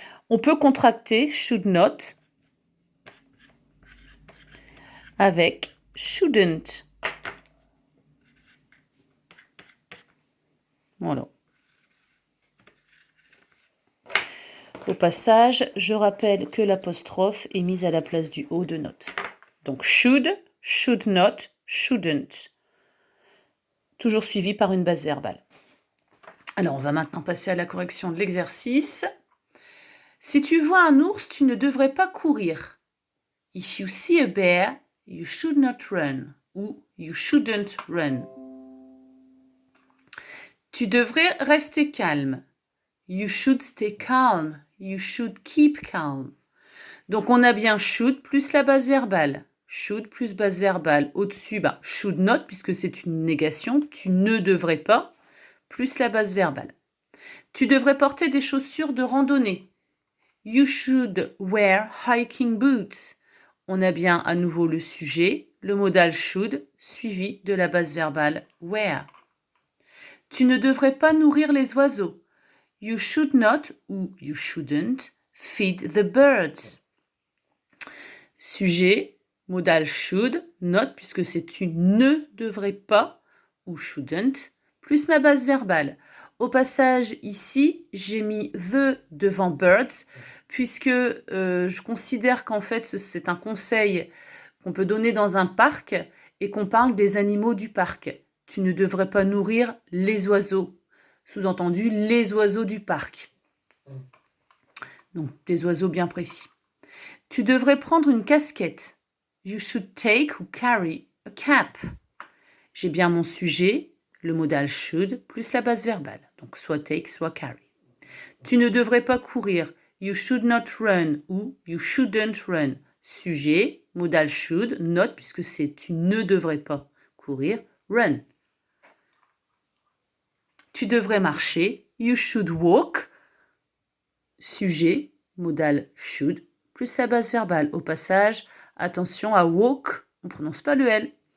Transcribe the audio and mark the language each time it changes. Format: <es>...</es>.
<fr>On peut contracter should not avec shouldn't. Voilà. Au passage, je rappelle que l'apostrophe est mise à la place du O de not. Donc should, should not, shouldn't. Toujours suivi par une base verbale. Alors, on va maintenant passer à la correction de l'exercice. Si tu vois un ours, tu ne devrais pas courir.</fr> <en>If you see a bear, you should not run.</en> <fr>Ou</fr> <en>you shouldn't run.</en> <fr>Tu devrais rester calme.</fr> <en>You should stay calm. You should keep calm.</en> <fr>Donc, on a bien should plus la base verbale. Should plus base verbale. Au-dessus, should not, puisque c'est une négation. Tu ne devrais pas, plus la base verbale. Tu devrais porter des chaussures de randonnée.</fr> <en>You should wear hiking boots.</en> <fr>On a bien à nouveau le sujet, le modal should, suivi de la base verbale wear. Tu ne devrais pas nourrir les oiseaux.</fr> <en>You should not</en> <fr>ou</fr> <en>you shouldn't feed the birds.</en> <fr>Sujet, modal should, not puisque c'est tu ne devrais pas ou shouldn't, plus ma base verbale. Au passage, ici, j'ai mis the devant birds puisque je considère qu'en fait, c'est un conseil qu'on peut donner dans un parc et qu'on parle des animaux du parc. Tu ne devrais pas nourrir les oiseaux. Sous-entendu, les oiseaux du parc. Donc, des oiseaux bien précis. Tu devrais prendre une casquette.</fr> <en>You should take or carry a cap.</en> <fr>J'ai bien mon sujet, le modal should, plus la base verbale. Donc, soit take, soit carry. Tu ne devrais pas courir.</fr> <en>You should not run</en> <fr>ou</fr> <en>you shouldn't run.</en> <fr>Sujet, modal should, not, puisque c'est tu ne devrais pas courir, run. Tu devrais marcher.</fr> <en>You should walk.</en> <fr>Sujet, modal should, plus la base verbale. Au passage, attention à walk, on ne prononce pas le L.</fr>